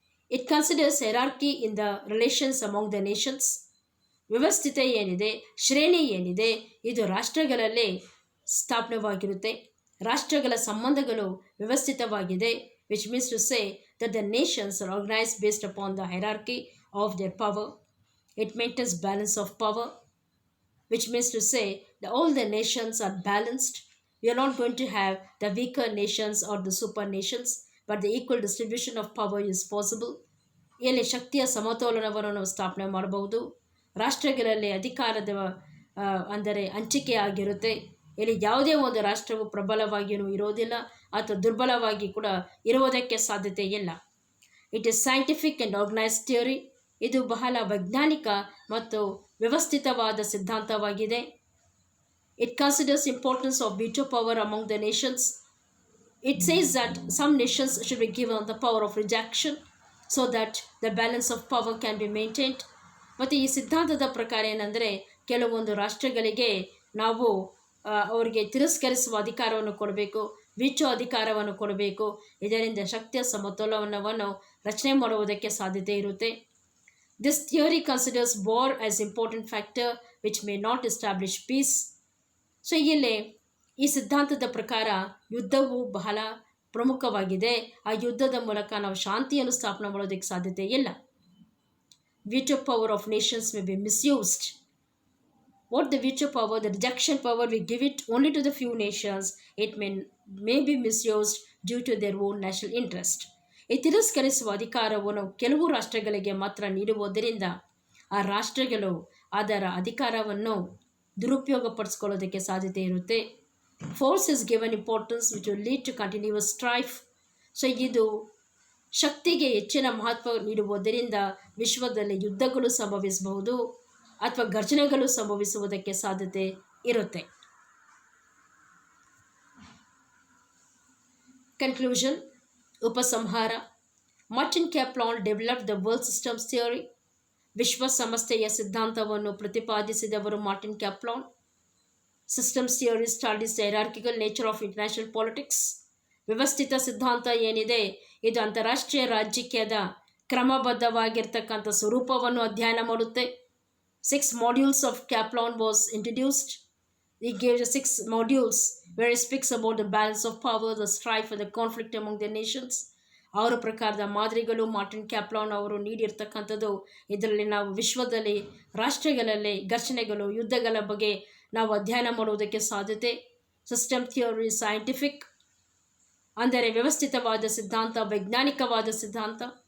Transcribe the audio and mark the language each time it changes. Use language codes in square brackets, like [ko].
[en] It considers hierarchy in the relations among the nations. [kn] ವ್ಯವಸ್ಥಿತ ಏನಿದೆ, ಶ್ರೇಣಿ ಏನಿದೆ, ಇದು ರಾಷ್ಟ್ರಗಳಲ್ಲಿ ಸ್ಥಾಪನೆವಾಗಿರುತ್ತೆ. ರಾಷ್ಟ್ರಗಳ ಸಂಬಂಧಗಳು ವ್ಯವಸ್ಥಿತವಾಗಿದೆ, [en] which means to say that the nations are organized based upon the hierarchy of their power. It maintains balance of power, which means to say that all the nations are balanced. We are not going to have the weaker nations or the super nations, but the equal distribution of power is possible. [kn] ಇಲ್ಲಿ ಶಕ್ತಿಯ ಸಮತೋಲನವನ್ನು ನಾವು ಸ್ಥಾಪನೆ ಮಾಡಬಹುದು. ರಾಷ್ಟ್ರಗಳಲ್ಲಿ ಅಧಿಕಾರದ ಅಂದರೆ ಹಂಚಿಕೆ ಆಗಿರುತ್ತೆ. ಇಲ್ಲಿ ಯಾವುದೇ ಒಂದು ರಾಷ್ಟ್ರವು ಪ್ರಬಲವಾಗಿಯೂ ಇರೋದಿಲ್ಲ ಅಥವಾ ದುರ್ಬಲವಾಗಿ ಕೂಡ ಇರುವುದಕ್ಕೆ ಸಾಧ್ಯತೆ ಇಲ್ಲ. [en] It is scientific and organised theory. [kn] ಇದು ಬಹಳ ವೈಜ್ಞಾನಿಕ ಮತ್ತು ವ್ಯವಸ್ಥಿತವಾದ ಸಿದ್ಧಾಂತವಾಗಿದೆ. [en] It considers importance of veto power among the nations. It says that some nations should be given the power of rejection so that the balance of power can be maintained. [kn] ಮತ್ತು ಈ ಸಿದ್ಧಾಂತದ ಪ್ರಕಾರ ಏನಂದರೆ, ಕೆಲವೊಂದು ರಾಷ್ಟ್ರಗಳಿಗೆ ನಾವು ಅವರಿಗೆ ತಿರಸ್ಕರಿಸುವ ಅಧಿಕಾರವನ್ನು ಕೊಡಬೇಕು, ವೀಟೋ ಅಧಿಕಾರವನ್ನು ಕೊಡಬೇಕು. ಇದರಿಂದ ಶಕ್ತಿಯ ಸಮತೋಲನವನ್ನು ರಚನೆ ಮಾಡುವುದಕ್ಕೆ ಸಾಧ್ಯತೆ ಇರುತ್ತೆ. [en] This theory considers war as important factor which may not establish peace. [kn] So ಇಲ್ಲಿ ಈ ಸಿದ್ಧಾಂತದ ಪ್ರಕಾರ ಯುದ್ಧವು ಬಹಳ ಪ್ರಮುಖವಾಗಿದೆ. ಆ ಯುದ್ಧದ ಮೂಲಕ ನಾವು ಶಾಂತಿಯನ್ನು ಸ್ಥಾಪನೆ ಮಾಡೋದಕ್ಕೆ ಸಾಧ್ಯತೆ ಇಲ್ಲ. [en] veto power of nations may be misused. What the veto power, the rejection power, we give it only to the few nations. It may be misused due to their own national interest. [kn] ಈ ತಿರಸ್ಕರಿಸುವ ಅಧಿಕಾರವನ್ನು ಕೆಲವು ರಾಷ್ಟ್ರಗಳಿಗೆ ಮಾತ್ರ ನೀಡುವುದರಿಂದ ಆ ರಾಷ್ಟ್ರಗಳು ಅದರ ಅಧಿಕಾರವನ್ನು ದುರುಪಯೋಗಪಡಿಸ್ಕೊಳ್ಳೋದಕ್ಕೆ ಸಾಧ್ಯತೆ ಇರುತ್ತೆ. [en] Force is given importance which will lead to continuous strife. [kn] So ಇದು ಶಕ್ತಿಗೆ ಹೆಚ್ಚಿನ ಮಹತ್ವ ನೀಡುವುದರಿಂದ ವಿಶ್ವದಲ್ಲಿ ಯುದ್ಧಗಳು ಸಂಭವಿಸಬಹುದು ಅಥವಾ ಘರ್ಷಣೆಗಳು ಸಂಭವಿಸುವುದಕ್ಕೆ ಸಾಧ್ಯತೆ ಇರುತ್ತೆ. [en] Conclusion, ಉಪಸಂಹಾರ. Martin Kaplan developed the world systems theory. [kn] ವಿಶ್ವ ಸಂಸ್ಥೆಯ ಸಿದ್ಧಾಂತವನ್ನು ಪ್ರತಿಪಾದಿಸಿದವರು Martin ಕ್ಯಾಪ್ಲಾನ್. [en] Systems theory studies the hierarchical nature of international politics. [kn] ವ್ಯವಸ್ಥಿತ ಸಿದ್ಧಾಂತ ಏನಿದೆ ಇದು ಅಂತಾರಾಷ್ಟ್ರೀಯ ರಾಜಕೀಯದ ಕ್ರಮಬದ್ಧವಾಗಿರ್ತಕ್ಕಂಥ ಸ್ವರೂಪವನ್ನು ಅಧ್ಯಯನ ಮಾಡುತ್ತೆ. [en] 6 modules of Kaplan was introduced. He gave the 6 modules where he speaks about the balance of power, the strife and the conflict among the nations. [kn] ಅವರ ಪ್ರಕಾರದ ಮಾದರಿಗಳು ಮಾರ್ಟಿನ್ ಕ್ಯಾಪ್ಲಾನ್ ಅವರು ನೀಡಿರ್ತಕ್ಕಂಥದ್ದು. ಇದರಲ್ಲಿ ನಾವು ವಿಶ್ವದಲ್ಲಿ ರಾಷ್ಟ್ರಗಳಲ್ಲಿ ಘರ್ಷಣೆಗಳು ಯುದ್ಧಗಳ ಬಗ್ಗೆ ನಾವು ಅಧ್ಯಯನ ಮಾಡುವುದಕ್ಕೆ ಸಾಧ್ಯತೆ. [en] system theory scientific [kn] ಅಂದರೆ ವ್ಯವಸ್ಥಿತವಾದ ಸಿದ್ಧಾಂತ, ವೈಜ್ಞಾನಿಕವಾದ ಸಿದ್ಧಾಂತ.